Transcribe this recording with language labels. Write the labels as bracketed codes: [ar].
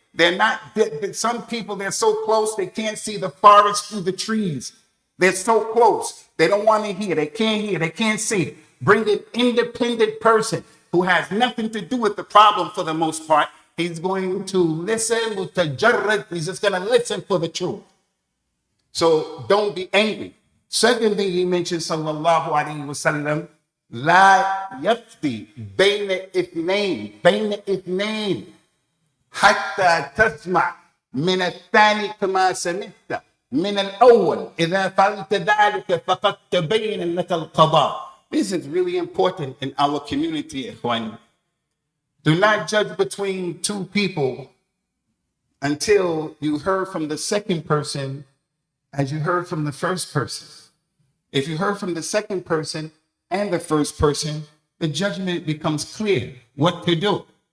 [en] They're not, some people, they're so close, they can't see the forest through the trees. They're so close. They don't want to hear. They can't see. Bring an independent person who has nothing to do with the problem for the most part. He's going to listen, he's just going to listen for the truth. So don't be angry. Second thing he mentioned, [ar] sallallahu alayhi wa sallam, la yafti bayna ithnain حتى تسمع من الثاني كما سمعت من الأول إذا فعلت ذلك فقد تبين لك القضاء. [en] This is really important in our community, ikhwan. Do not judge between two people until you heard from the second person as you heard from the first person. If you heard from the second person and the first person, the judgment becomes clear what to do.